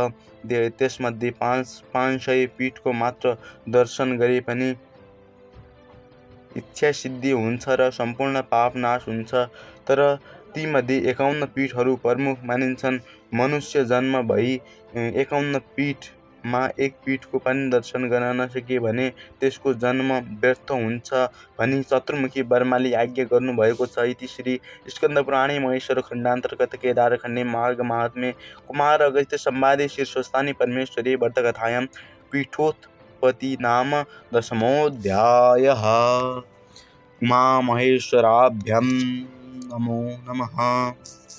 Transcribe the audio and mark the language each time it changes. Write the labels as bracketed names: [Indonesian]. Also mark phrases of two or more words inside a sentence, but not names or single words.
[Nepali] त्यसमध्ये 500 पीठको मात्र दर्शन गरे पनि इच्छा सिद्धि हुन्छ र सम्पूर्ण पाप नाश हुन्छ। तर तीमध्ये 51 पीठहरू प्रमुख मानिन्छन्। मनुष्य जन्म भई 51 पीठमा एक पीठको पनि दर्शन गर्न नसके भने त्यसको जन्म व्यर्थ हुन्छ भनी चतुर्मुखी ब्रह्माले आज्ञा गर्नुभएको छ। [Sanskrit] इति श्री स्कन्दपुराणे महेश्वर खण्डान्तर्गत केदारखण्डे माघ माहात्म्ये कुमार अगस्त्य संवादे शीर्षस्थाने परमेश्वरे व्रतकथायां बृहस्पति नाम दशमोऽध्यायः। उमामहेश्वराभ्यं नमो नमः।